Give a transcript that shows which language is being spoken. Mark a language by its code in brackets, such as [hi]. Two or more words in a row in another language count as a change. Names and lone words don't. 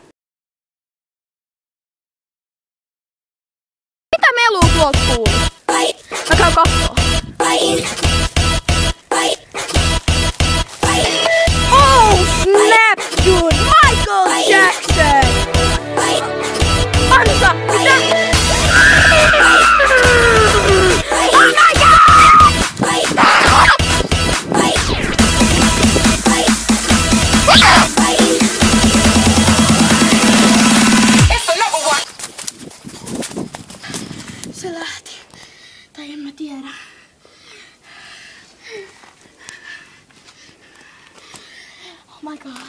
[fi] Mitä melua tuolta kuuluu? Mä käyn kattoo. [en] Oh snap dude! [fi] Michael Jackson! Ansa! Mitä? [en] Oh my god! [fi] Se lähti. Tai en mä tiedä. [en] Oh my god.